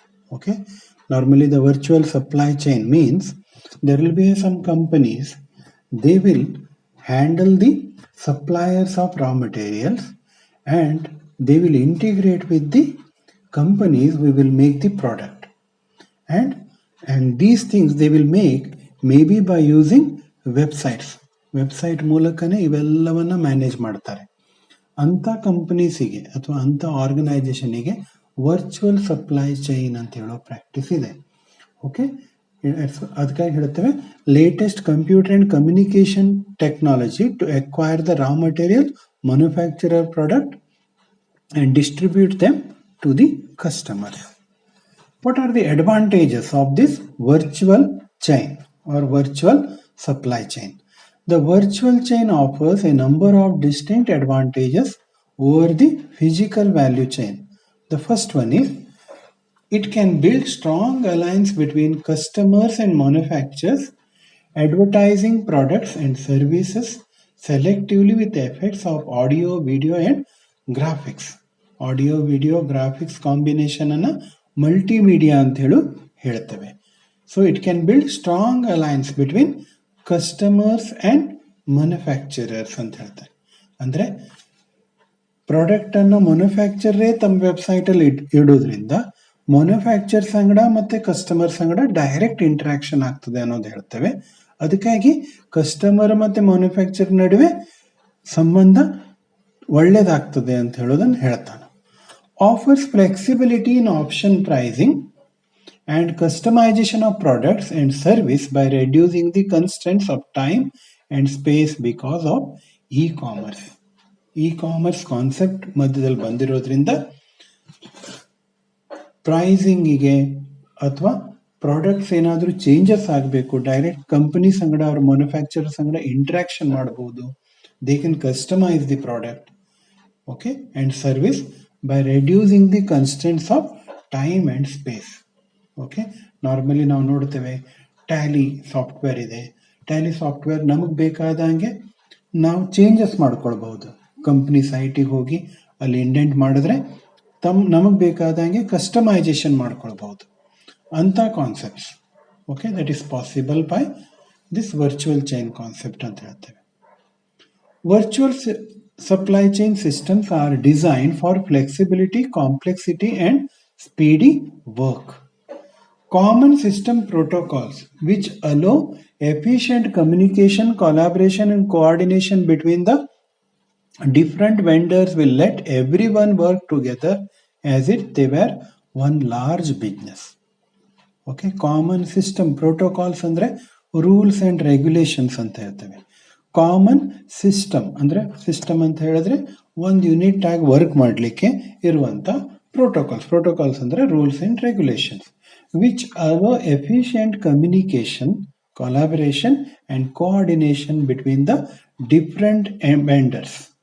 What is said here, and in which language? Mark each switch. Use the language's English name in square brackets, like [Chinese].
[English] Okay, normally the virtual supply chain means there will be some companies, they will handle the suppliers of raw materials and they will integrate with the companies we will make the product, and these things they will make maybe by using [Kannada] website ಮೂಲಕನೇ ಇವೆಲ್ಲವನ್ನ manage ಮಾಡ್ತಾರೆ. ಅಂಥ ಕಂಪನೀಸಿಗೆ ಅಥವಾ ಅಂಥ ಆರ್ಗನೈಸೇಷನಿಗೆ virtual supply chain ಅಂತ ಹೇಳೋ practice ಇದೆ. [English] okay, [Kannada] ಅದಕ್ಕಾಗಿ ಹೇಳ್ತೇವೆ [English] Latest computer and communication technology to acquire the raw material, manufacturer product and distribute them to the customers. What are the advantages of this virtual chain or virtual supply chain? The virtual chain offers a number of distinct advantages over the physical value chain. The first one is it can build strong alliance between customers and manufacturers, advertising products and services selectively with the effects of audio, video and graphics. [Kannada] Audio video graphics combination ಅನ್ನ multimedia ಅಂತ ಹೇಳ್ತೇವೆ. [English] so it can build strong alliance between customers and manufacturers [Kannada] ಅಂತ ಹೇಳ್ತಾರೆ. ಅಂದ್ರೆ product ಅನ್ನು ಮ್ಯಾನುಫ್ಯಾಕ್ಚರೇ ತಮ್ಮ website ಅಲ್ಲಿ ಇಡೋದ್ರಿಂದ manufacture ಸಂಗಡ ಮತ್ತೆ ಕಸ್ಟಮರ್ ಸಂಗಡ ಡೈರೆಕ್ಟ್ ಇಂಟರಾಕ್ಷನ್ ಆಗ್ತದೆ ಅನ್ನೋದು ಹೇಳ್ತೇವೆ. ಅದಕ್ಕಾಗಿ ಕಸ್ಟಮರ್ ಮತ್ತೆ ಮ್ಯಾನುಫ್ಯಾಕ್ಚರ್ ನಡುವೆ ಸಂಬಂಧ ಒಳ್ಳೇದಾಗ್ತದೆ ಅಂತ ಹೇಳೋದನ್ನ ಹೇಳ್ತಾನೆ. [English] Offers flexibility in option pricing and customization of products and service by reducing the constraints of time and space because of e-commerce. [Kannada] E-commerce concept ಮಧ್ಯದಲ್ಲಿ ಬಂದಿರೋದ್ರಿಂದ ಪ್ರೈಸಿಂಗಿಗೆ ಅಥವಾ ಪ್ರಾಡಕ್ಟ್ಸ್ ಏನಾದರೂ ಚೇಂಜಸ್ ಆಗಬೇಕು, ಡೈರೆಕ್ಟ್ ಕಂಪನಿ ಸಂಗಡ ಅವ್ರ ಮ್ಯಾನುಫ್ಯಾಕ್ಚರ್ ಸಂಗಡ ಇಂಟ್ರಾಕ್ಷನ್ ಮಾಡಬಹುದು. [English] They can customize the product, okay, and service by reducing the constraints of time and space. Okay, normally [Kannada] ನಾವು ನೋಡ್ತೇವೆ ಟ್ಯಾಲಿ ಸಾಫ್ಟ್ವೇರ್ ಇದೆ. ಟ್ಯಾಲಿ ಸಾಫ್ಟ್ವೇರ್ ನಮಗೆ ಬೇಕಾದಂಗೆ ನಾವು ಚೇಂಜಸ್ ಮಾಡ್ಕೊಳ್ಬಹುದು. ಕಂಪ್ನಿ ಸೈಟಿಗೆ ಹೋಗಿ ಅಲ್ಲಿ ಇಂಡೆಂಟ್ ಮಾಡಿದ್ರೆ ನಮಗೆ ಬೇಕಾದಂಗೆ ಕಸ್ಟಮೈಸೇಷನ್ ಮಾಡ್ಕೊಳ್ಬಹುದು. [English] ಅಂತ concepts, okay, that is possible by this virtual chain concept [Kannada] ಅಂತ ಹೇಳ್ತೇವೆ. [English] Virtual supply chain systems are designed for flexibility, complexity, and speedy work. Common system protocols which allow efficient communication, collaboration, and coordination between the different vendors will let everyone work together as if they were one large business. Okay, common system protocols ಅಂದ್ರೆ rules and regulations [Kannada] ಅಂತ ಹೇಳ್ತೇವೆ. [English] common system ಅಂದ್ರೆ system [Kannada] ಅಂತ ಹೇಳಿದ್ರೆ ಒಂದು unit ಆಗಿ work ಮಾಡಲಿಕ್ಕೆ ಇರುವಂತ [English] Protocols ಅಂದ್ರೆ rules and regulations which allow efficient communication, collaboration and coordination between the different vendors.